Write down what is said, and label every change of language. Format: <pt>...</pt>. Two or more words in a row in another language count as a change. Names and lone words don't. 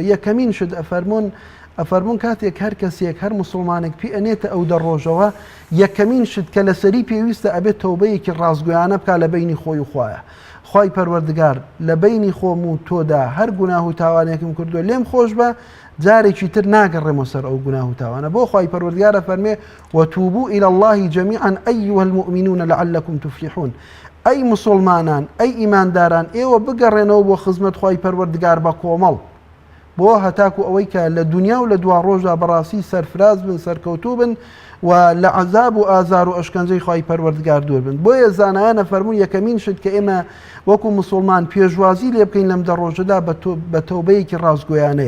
<ckb>یەکەمین شت ئەفەرمون کاتێک هەر کەسێک هەر مسلمانێک پێ ئەنێتە ئەو دە ڕۆژەوە یەکەمین شت کە لەسەری پێویستە ئەبێت تەوبەیەکی ڕازگویانە بکە لە بینی خۆی و خوایە. خوای پەروەردگار لە بینی خۆم و تۆدا هەر گوناه و تاوانێکم کردووە لێم خۆش بە جارێکی تر ناگەڕێمەوە سەر ئەو گوناه و تاوانە. بۆ خوای پەروەردگارە فەرمێ</ckb> <ar>وتوبوا إلى الله جميعا أيها المؤمنون لعلكم تفلحون.</ar> <ckb>ئەی مسلمانان ئەی ئیمانداران ئێوە بگەڕێنەوە بۆ خزمەت خوای پەروەردگار بە کۆمەڵ بۆ هەتاکو ئەوەی کە لە دنیا و لە دوا ڕۆژدا بەڕاستی سەرفراز بن سەرکەوتوو بن و لە عەزاب و ئازار و ئەشکەنجەی خوای پەروەردگار دوور بن. بۆیە زانایانە فەرموون یەکەمین شت کە ئێمە وەکو مسلمان پێشوازی لێ بکەین لەم دە ڕۆژەدا بە تەوبەیەکی ڕازگۆیانەیە.</ckb>